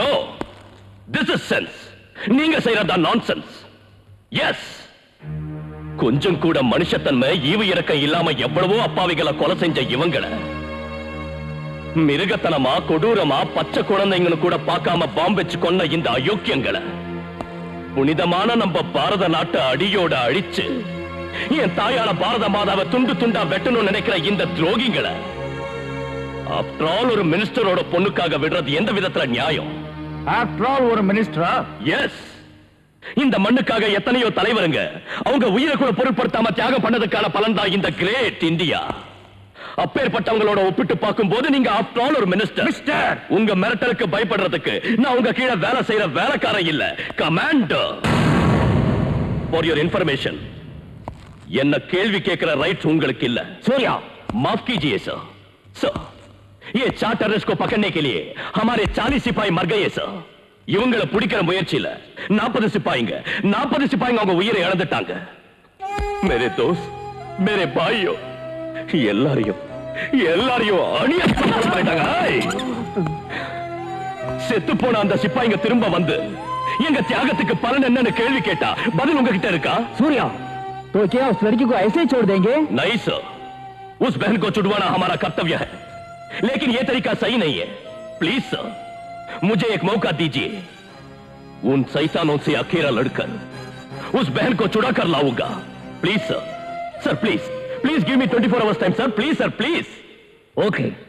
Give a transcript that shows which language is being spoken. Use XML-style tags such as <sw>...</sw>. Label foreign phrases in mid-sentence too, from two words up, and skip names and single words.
<en>No, this is sense.</en> <ta>நீங்க செய்யறதா nonsense.</ta> <en>Yes.</en> <ta>கொஞ்சம் கூட மனுஷத்தன்மை ஈவு இறக்கம் இல்லாம எவ்வளவோ அப்பாவிகளை கொலை செஞ்ச இவங்களை மிருகத்தனமா கொடூரமா பச்சை குழந்தைங்கன்னு கூட பார்க்காம பாம்பு வச்சு கொன்ன இந்த அயோக்கியங்களை புனிதமான நம்ம பாரத நாட்டை அடியோட அழிச்சு என் தாயான பாரத மாதாவை துண்டு துண்டா வெட்டணும்னு நினைக்கிற இந்த துரோகிங்களை</ta> <en>after all</en> <ta>ஒரு மினிஸ்டரோட பொண்ணுக்காக விடுறது எந்த விதத்துல நியாயம்?</ta> <en>After all</en> <ta>ஒரு மினிஸ்டரா?</ta> <en>எஸ்.</en> <ta>இந்த மண்ணுக்காக எத்தனையோ தலைவருங்க அவங்க உயிரை கூட பொருட்படுத்தாம தியாகம் பண்ணதுக்கான பலன் தான் இந்த கிரேட் இந்தியா. அப்பேற்பட்டவங்களோட ஒப்பிட்டு பார்க்கும்போது நீங்க</ta> <en>after all</en> <ta>ஒரு மினிஸ்டர்.</ta> <en>மிஸ்டர்,</en> <ta>உங்க மிரட்டலுக்கு பயப்படுறதுக்கு நான் உங்க கீழே வேலை செய்யற வேலைக்காரன் இல்ல, கமாண்டர்.</ta> <en>For your information,</en> <ta>என்ன கேள்வி கேட்கிற ரைட்ஸ் உங்களுக்கு இல்ல. சூர்யா,</ta> <hi>माफ कीजिए सर. सर, ये चार टेररिस्ट को पकड़ने के लिए हमारे 40 सिपाही मर गए सर.</hi> <ta>இவங்களை பிடிக்கிற முயற்சியில 40 சிப்பாய்ங்க அவங்க உயிரை இழந்துட்டாங்க.</ta> <hi>मेरे दोस्त, मेरे भाइयों,</hi> <ta>எல்லாரையும் அநியாயப்படுத்திட்டாங்க. செத்து போன அந்த சிப்பாய்ங்க திரும்ப வந்து எங்க தியாகத்துக்கு பலன் என்னன்னு கேள்வி கேட்டா பதில் உங்ககிட்ட இருக்கா?</ta> <hi>सूर्या, तो क्या उस लड़की को ऐसे ही छोड़ देंगे? नहीं सर, उस बहन को छुड़वाना हमारा कर्तव्य है, लेकिन ये तरीका सही नहीं है.</hi> <en>please sir,</en> <hi>मुझे एक मौका दीजिए. उन शैतानों से अकेला लड़कर उस बहन को छुड़ा कर लाऊंगा.</hi> <en>please sir, sir please, please give me 24 hours time sir. please sir, please. ओके,</en>